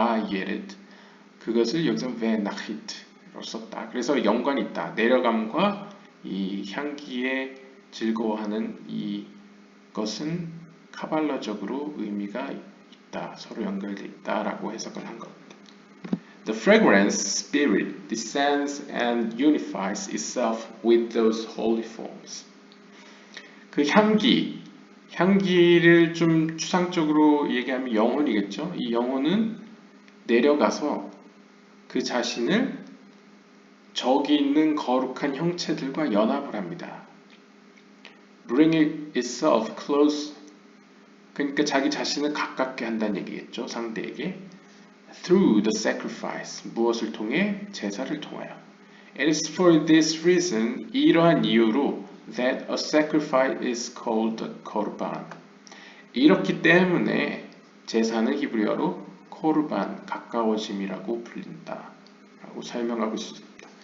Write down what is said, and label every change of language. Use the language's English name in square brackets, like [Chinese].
[Korean] 예레드, 그것을 여기서 ve'nachit로 썼다. 그래서 연관이 있다. 내려감과 이 향기에 즐거워하는 이것은 카발라적으로 의미가 있다, 서로 연결되어 있다라고 해석을 한 겁니다. [English] The fragrance spirit descends and unifies itself with those holy forms. [Korean] 그 향기를 좀 추상적으로 얘기하면 영혼이겠죠. 이 영혼은 내려가서 그 자신을 저기 있는 거룩한 형체들과 연합을 합니다. [English] Bring itself close, [Korean] 그러니까 자기 자신을 가깝게 한다는 얘기겠죠. 상대에게. [English] Through the sacrifice, [Korean] 무엇을 통해? 제사를 통하여. [English] It is for this reason, [Korean] 이러한 이유로 [English] that a sacrifice is called korban. [Korean] 이렇기 때문에 제사는 히브리어로 코르반, 가까워짐이라고 불린다 라고 설명하고 있습니다.